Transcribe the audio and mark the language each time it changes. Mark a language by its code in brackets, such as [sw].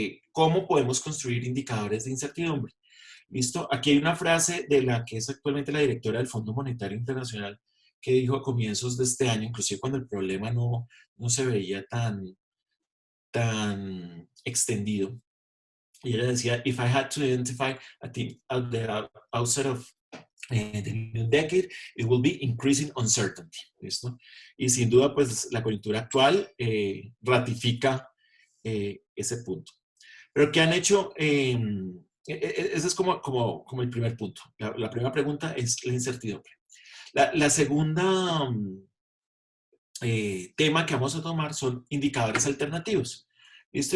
[es] ¿Cómo podemos construir indicadores de incertidumbre? ¿Listo? Aquí hay una frase de la que es actualmente la directora del Fondo Monetario Internacional que dijo a comienzos de este año, inclusive cuando el problema no se veía tan extendido. Y ella decía, [en] if I had to identify a thing at the outset of the new decade, it will be increasing uncertainty. [es] ¿Listo? Y sin duda, pues la coyuntura actual ratifica ese punto. Pero ¿qué han hecho? Ese es como el primer punto. La primera pregunta es la incertidumbre. La segunda tema que vamos a tomar son indicadores alternativos. ¿Listo?